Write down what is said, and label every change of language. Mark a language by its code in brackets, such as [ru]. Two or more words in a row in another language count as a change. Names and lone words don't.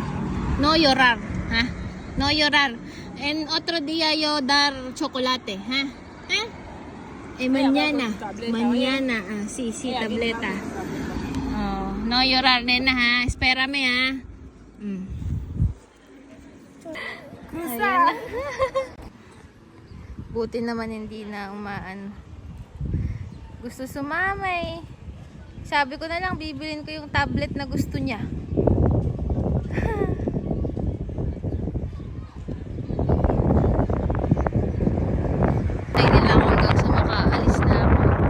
[es] No llorar, ha? No llorar. En otro día yo dar chocolate, ha? Ha? Mañana. Mañana. Sí, tableta. Oh, no llorar, nena, ha? Espérame, ha? [tl] Ayan na. Buti naman hindi na umaan. Gusto sumama eh. Sabi ko na lang, bibilin ko yung tablet na gusto niya. Ay nila ako hanggang sa makaalis na ako.